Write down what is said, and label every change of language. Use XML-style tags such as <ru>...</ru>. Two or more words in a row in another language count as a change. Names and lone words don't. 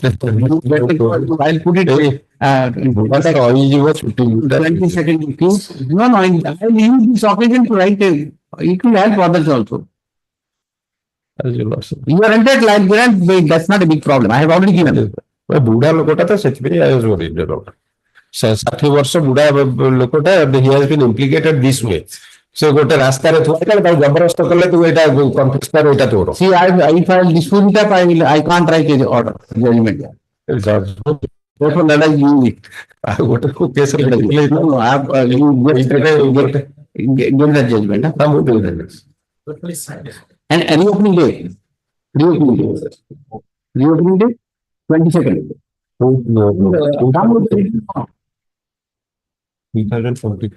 <en>I'll put it. 20 seconds, please. No, I'll use this occasion to write. It will help others also. You are entered like grant, that's not a big problem. I have already given.</en> <or>ବୁଢା ଲୋକଟା ତ ସେଥିପାଇଁ</or> <en>I was worried about.</en> <or>60 ବର୍ଷ ବୁଢା ଲୋକଟା</or> <en>he has been implicated this way.</en> <or>ସେ ଗୋଟେ ରାସ୍ତାରେ ଥୁଆ ହେଇଥିଲା ତାକୁ ଜବରଦସ୍ତ କଲେ ତୁ ଏଇଟା କନଫିଉଜ କର ଏଇଟା ତୋର.</or> <en>See, if I dispute it up, I can't write an order, judgment. Therefore, let us use it.</en> <or>ଗୋଟେ କେସ୍ ରେ</or> <en>Get that judgment. And reopening date. Reopening date, 22nd. Come with the written note. 2044.</en>